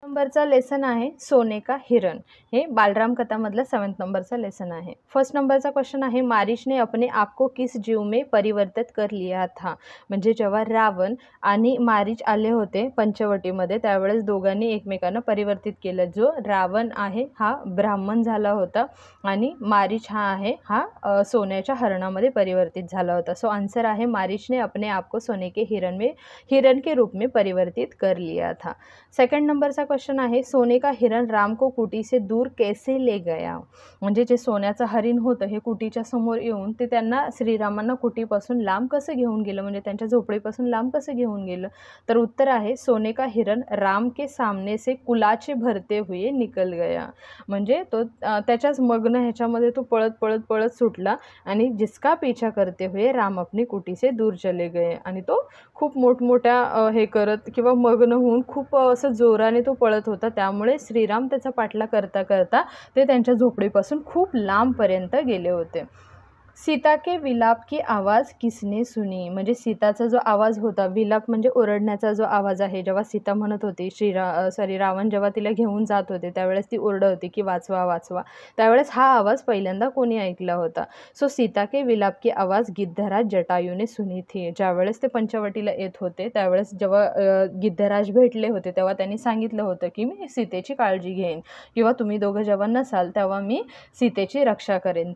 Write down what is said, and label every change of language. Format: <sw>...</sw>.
<mr>नंबरचा लेसन आहे सोने का हिरण। हे बालराम कथामधला 7th नंबरचा लेसन आहे। फर्स्ट नंबरचा क्वेश्चन आहे</mr> <hi>मारीच ने अपने आप को किस जीव में परिवर्तित कर लिया था।</hi> <mr>म्हणजे जेव्हा रावण आणि मारीच आले होते पंचवटीमध्ये त्यावेळेस दोघांनी एकमेकांना परिवर्तित केलं। जो रावण आहे हा ब्राह्मण झाला होता आणि मारीच हा आहे हा सोन्याच्या हरणामध्ये परिवर्तित झाला होता। सो आंसर आहे</mr> <hi>मारीच ने अपने आप को सोने के हिरण के रूप में परिवर्तित कर लिया था।</hi> <mr>सेकंड नंबरचा क्वेश्चन आहे</mr> <hi>सोने का हिरण राम को कुटी से दूर कैसे ले गया।</hi> <mr>म्हणजे जे सोन्याचं हरिण होतं हे कुटीच्या समोर येऊन ते त्यांना श्रीरामांना कुटीपासून लांब कसं घेऊन गेलं, म्हणजे त्यांच्या झोपडीपासून लांब कसं घेऊन गेलं। तर उत्तर आहे</mr> <hi>सोने का हिरण राम के सामने से कुलाचे भरते हुए निकल गया।</hi> <mr>म्हणजे तो त्याच्याच मग्न ह्याच्यामध्ये तो पळत पळत पळत सुटला आणि</mr> <hi>जिसका पीछा करते हुए राम अपनी कुटी से दूर चले गए।</hi> <mr>आणि तो खूप मोठमोठ्या हे करत किंवा मग्न होऊन खूप असं जोराने तो पळत होता, त्यामुळे श्रीराम त्याचा पाठलाग करता करता ते त्यांच्या झोपडीपासून खूप लांबपर्यंत गेले होते।</mr> <hi>सीता के विलाप की आवाज़ किसने सुनी।</hi> <mr>म्हणजे सीताचा जो आवाज होता, विलाप म्हणजे ओरडण्याचा जो आवाज आहे, जेव्हा सीता म्हणत होती रावण जेव्हा तिला घेऊन जात होते त्यावेळेस ती ओरडत होती की वाचवा वाचवा, त्यावेळेस हा आवाज पहिल्यांदा कोणी ऐकला होता।</mr> <hi>सो सीता के विलाप की आवाज़ गिद्धराज जटायूने सुनी थी।</hi> <mr>ज्यावेळेस ते पंचवटीला येत होते त्यावेळेस जेव्हा गिद्धराज भेटले होते तेव्हा त्यांनी सांगितलं होतं की मी सीतेची काळजी घेईन किंवा तुम्ही दोघं जेव्हा नसाल तेव्हा मी सीतेची रक्षा करेन।</mr>